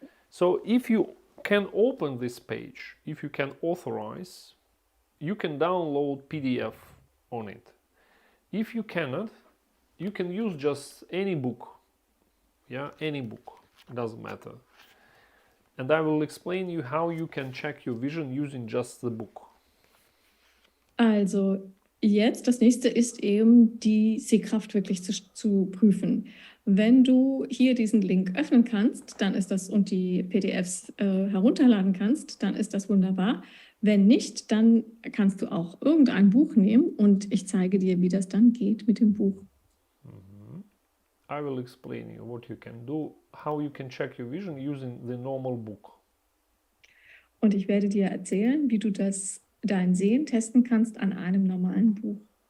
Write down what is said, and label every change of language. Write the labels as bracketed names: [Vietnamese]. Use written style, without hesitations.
[English] So if you can open this page, if you can authorize, you can download PDF on it. If you cannot, you can use just any book. Yeah, any book, doesn't matter. And I will explain you how you can check your vision using just the book. [German] Also jetzt, das nächste ist eben die Sehkraft wirklich zu prüfen. Wenn du hier diesen Link öffnen kannst, dann ist das, und die PDFs herunterladen kannst, dann ist das wunderbar. Wenn nicht, dann kannst du auch irgendein Buch nehmen und ich zeige dir, wie das dann geht mit dem Buch. [English] I will explain you what you can do, how you can check your vision using the normal book. [German] Und ich werde dir erzählen, wie du dein Sehen testen kannst an einem normalen Buch.